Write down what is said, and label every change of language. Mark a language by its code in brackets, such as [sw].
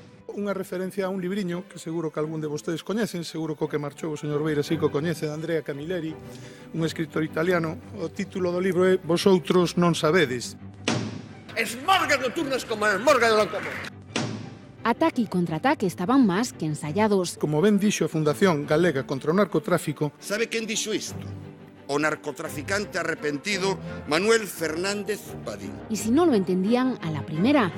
[gl] Unha referencia a un libriño que seguro que algún de vostedes coñecen, seguro que o que marchou o señor Beira sí que o coñece, de Andrea Camilleri, un escritor italiano. O título do libro é Vosotros non sabedes. Esmorgas nocturnas como a esmorga de Loncomón. [es] Ataque y contraataque estaban más que ensayados. [gl] Como ben dixo a Fundación Galega contra o Narcotráfico... Sabe quen dixo isto? O narcotraficante arrepentido Manuel Fernández Padín. [es] Y si no lo entendían a la primera...